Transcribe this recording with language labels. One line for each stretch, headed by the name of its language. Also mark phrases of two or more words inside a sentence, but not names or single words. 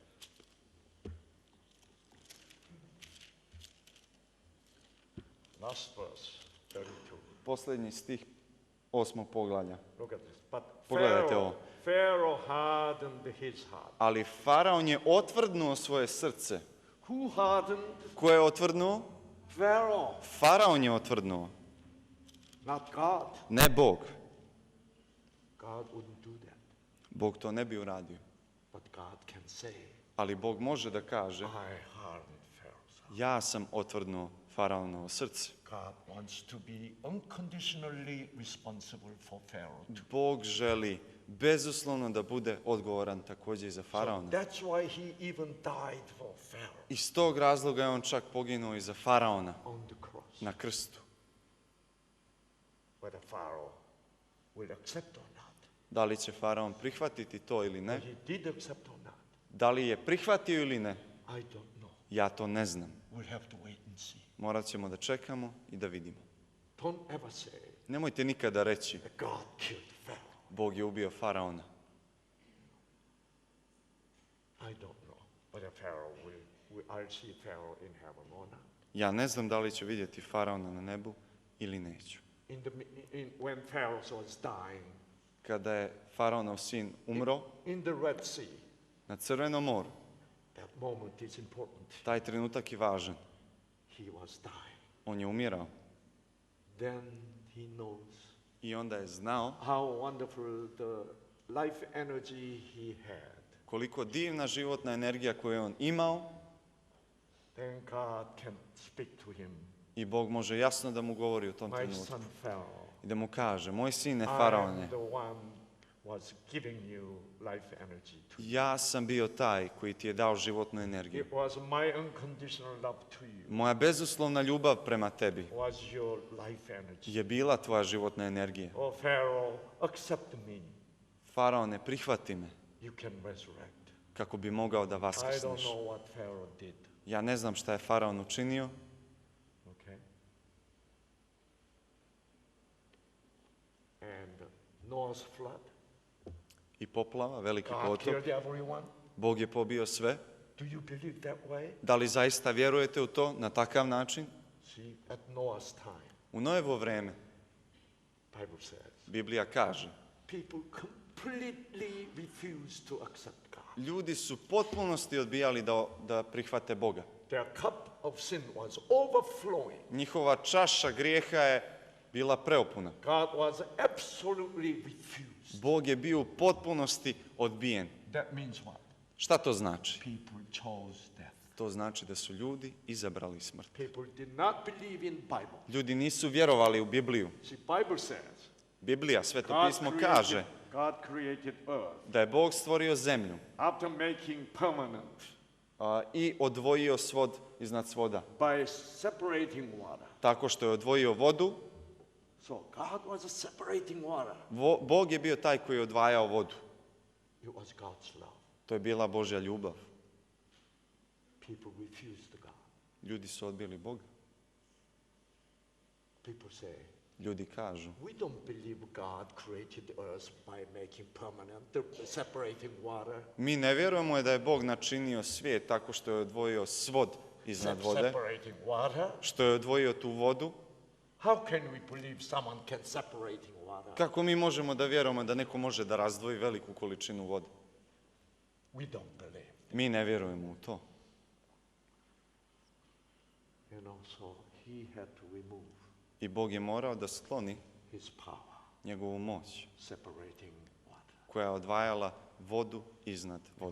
English: Last verse, 32.
Bosnian: posljednji stih 8. poglavlja.
English: Look at this. But
Bosnian: Pogledajte ovo.
English: Pharaoh hardened his heart.
Bosnian: Ali faraon je otvrdnuo svoje srce.
English: Who hardened?
Bosnian: Ko je otvrdnuo?
English: Pharaoh,
Bosnian: Faraon je otvrdnuo,
English: not God.
Bosnian: ne Bog.
English: God wouldn't do that.
Bosnian: Bog to ne bi uradio.
English: But God can say,
Bosnian: Ali Bog može da kaže,
English: I hardened Pharaoh's heart.
Bosnian: ja sam otvrdnuo faraonovo srce.
English: God wants to be unconditionally responsible for Pharaoh too.
Bosnian: Bog želi bezuslovno da bude odgovoran također i za
English: So
Bosnian: faraona.
English: that's why he even died for Pharaoh
Bosnian: Iz tog razloga je on čak poginuo i za faraona
English: on the cross.
Bosnian: na krstu.
English: Whether Pharaoh will accept or not.
Bosnian: Da li će faraon prihvatiti to ili ne?
English: He did accept or not.
Bosnian: Da li je prihvatio ili ne?
English: I don't know.
Bosnian: Ja to ne znam.
English: We'll have to wait and see.
Bosnian: Morat ćemo da čekamo i da vidimo.
English: Don't ever say
Bosnian: Nemojte nikada reći,
English: that God killed Pharaoh.
Bosnian: Bog je ubio faraona.
English: I don't know whether Pharaoh I'll see Pharaoh in heaven or not.
Bosnian: Ja ne znam da li ću vidjeti faraona na nebu ili neću.
English: When Pharaoh was dying,
Bosnian: Kada je faraonov sin umro
English: in the Red Sea,
Bosnian: na Crvenom moru,
English: that moment is important.
Bosnian: taj trenutak je važan.
English: He was dying.
Bosnian: On je umirao
English: Then he knows
Bosnian: i onda je znao
English: how wonderful the life energy he had.
Bosnian: koliko divna životna energija koju je on imao
English: Then God can speak to him.
Bosnian: i Bog može jasno da mu govori u tom
English: My
Bosnian: trenutku.
English: son Pharaoh,
Bosnian: I da mu kaže, moj sine
English: I am
Bosnian: faraone,
English: the one was giving you life energy to you.
Bosnian: Ja sam bio taj koji ti je dao životnu energiju.
English: It was my unconditional love to you.
Bosnian: Moja bezuslovna ljubav prema tebi
English: Was your life energy.
Bosnian: je bila tvoja životna energija.
English: Oh Pharaoh, accept me.
Bosnian: Faraone, prihvati me
English: You can resurrect.
Bosnian: kako bi mogao da
English: I don't
Bosnian: vaskrsneš.
English: know what Pharaoh did.
Bosnian: Ja ne znam šta je Faraon učinio,
English: Okay. And Noah's flood.
Bosnian: i poplava, veliki
English: God
Bosnian: potop.
English: killed everyone.
Bosnian: Bog je pobio sve.
English: Do you believe that way?
Bosnian: Da li zaista vjerujete u to na takav način?
English: See, at Noah's time,
Bosnian: U Noevo vreme,
English: Bible says,
Bosnian: Biblija kaže,
English: people completely refused to accept God.
Bosnian: ljudi su potpunosti odbijali da prihvate Boga.
English: Their cup of sin was overflowing.
Bosnian: Njihova čaša grijeha je bila preopuna.
English: God was absolutely refused.
Bosnian: Bog je bio u potpunosti odbijen.
English: That means what?
Bosnian: Šta to znači?
English: People chose death.
Bosnian: To znači da su ljudi izabrali smrt.
English: People did not believe in Bible.
Bosnian: Ljudi nisu vjerovali u Bibliju.
English: See, Bible says,
Bosnian: Biblija, Sveto pismo kaže
English: God created earth
Bosnian: da je Bog stvorio zemlju
English: after making permanent
Bosnian: i odvojio svod iznad svoda.
English: by separating water.
Bosnian: Tako što je odvojio vodu,
English: So God was separating water.
Bosnian: Bog je bio taj koji je odvajao vodu.
English: It was God's love.
Bosnian: To je bila Božja ljubav.
English: People refused God.
Bosnian: Ljudi su odbili Boga.
English: People say,
Bosnian: Ljudi kažu,
English: we don't believe God created earth by making permanent, the separating water.
Bosnian: mi ne vjerujemo da je Bog načinio svijet tako što je odvojio svod iznad vode,
English: Separating water?
Bosnian: što je odvojio tu vodu.
English: How can we believe someone can separating water?
Bosnian: Kako mi možemo da vjerujemo da neko može da razdvoji veliku količinu vode?
English: We don't believe.
Bosnian: Mi ne vjerujemo u to.
English: You know, so he had to remove
Bosnian: I Bog je morao da skloni
English: his power,
Bosnian: njegovu moć
English: separating water.
Bosnian: koja je odvajala vodu iznad vode.